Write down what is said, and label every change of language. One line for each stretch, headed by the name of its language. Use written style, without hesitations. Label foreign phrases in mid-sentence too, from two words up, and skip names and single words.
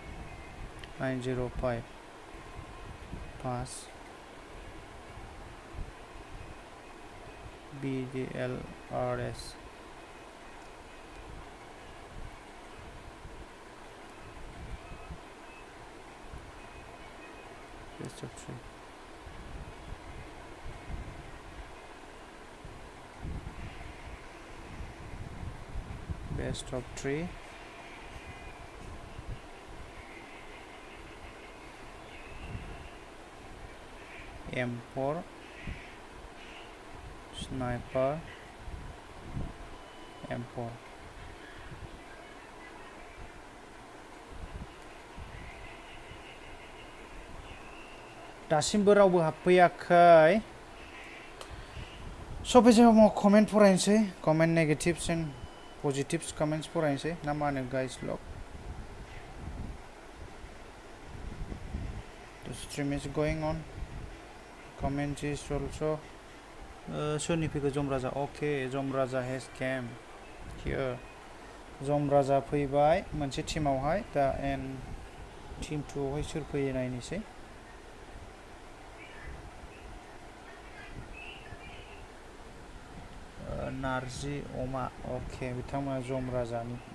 English: 905 pass BDLRS best of 3 best of 3
Bodo: M4 sniper M4 दासिमबो रावबो हाबफैयाखै सफैसामाव कमेन्ट फरायनोसै कमेन्ट
English: negatives and positives comments
Bodo: फरायनोसै ना मा होनो गाइस लग
English: The stream is going on comment is also
Bodo: सोरनि फैखो जम राजा अके जम राजा
English: has came here
Bodo: जम राजा फैबाय मोनसे टीमावहाय दा
English: and team
Bodo: 2 आवहाय सोर फैयो नायनोसै नारजि अमा अके बिथांमोना जम राजानि